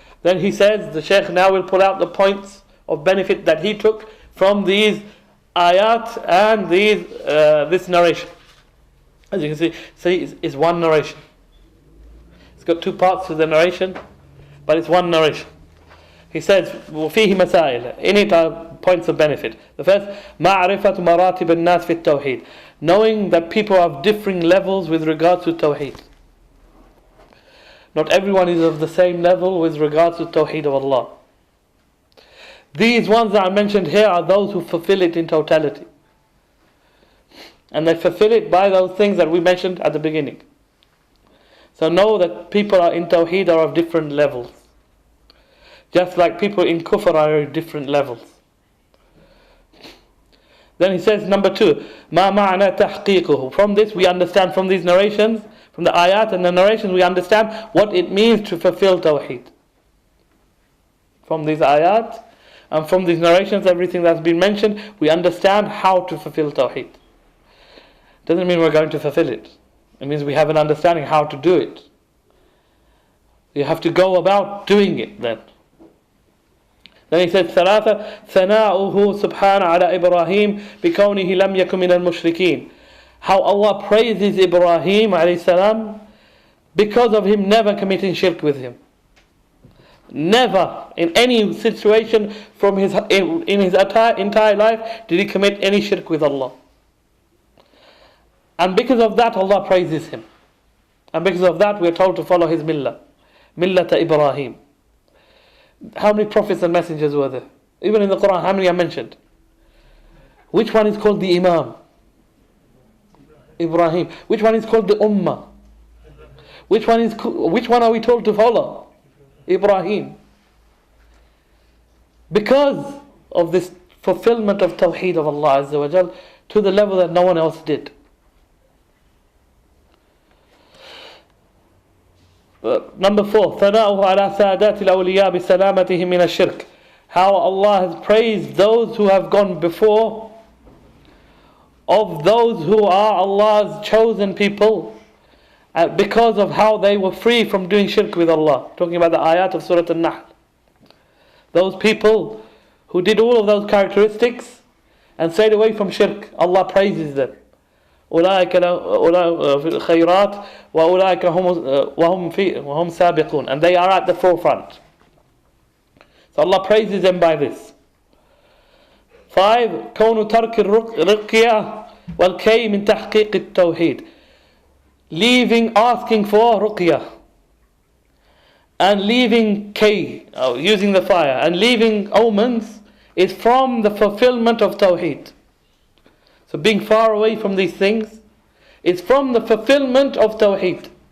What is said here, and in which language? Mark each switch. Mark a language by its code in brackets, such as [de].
[en] Then he says, the Shaykh now will pull out the points of benefit that he took from these ayat and this narration. As you can see it's one narration. It's got two parts to the narration, but it's one narration. He says, [ar] وَفِيهِ مَسَائِلَ. [en] In it are points of benefit. The first, [ar] مَعْرِفَةُ مَرَاتِبِ النَّاسِ فِي التَّوْحِيدِ. [en] Knowing that people have differing levels with regards to Tawheed. Not everyone is of the same level with regards to Tawheed of Allah. These ones that I mentioned here are those who fulfill it in totality. And they fulfill it by those things that we mentioned at the beginning. So know that people are in Tawheed are of different levels. Just like people in Kufr are at different levels. Then he says, number 2, [ar] مَا مَعْنَى تَحْقِيقُهُ. [en] From this we understand, from these narrations, from the ayat and the narrations, we understand what it means to fulfill Tawheed. From these ayat and from these narrations, everything that's been mentioned, we understand how to fulfill Tawheed. Doesn't mean we're going to fulfill it. It means we have an understanding how to do it. You have to go about doing it then. Then he said, [ar] ثلاثة ثناؤه سبحانه على إبراهيم بكونه لم يكن من المشركين. [en] How Allah praises Ibrahim alayhi salam because of him never committing shirk with him. Never in any situation from his entire life did he commit any shirk with Allah. And because of that Allah praises him. And because of that we are told to follow his millah. Millata Ibrahim. How many prophets and messengers were there? Even in the Quran, how many are mentioned? Which one is called the Imam? Ibrahim. Which one is called the Ummah? Which one are we told to follow? Ibrahim. Because of this fulfillment of Tawheed of Allah Azza wa Jal to the level that no one else did. Number 4, [ar] ثناؤه على سادات الأولياء بسلامتهم من الشرك. [en] How Allah has praised those who have gone before, of those who are Allah's chosen people, because of how they were free from doing shirk with Allah. Talking about the ayat of Surah An-Nahl. Those people who did all of those characteristics and stayed away from shirk, Allah praises them. [ar] أولئك في الخيرات وأولئك وهم سابقون. [en] And they are at the forefront. So Allah praises them by this. [ar] 5, كون ترك الرقية والكي من تحقيق التوحيد. [en] Leaving asking for ruqyah and leaving kay, using the fire, and leaving omens is from the fulfillment of Tawheed. So being far away from these things is from the fulfillment of Tawheed.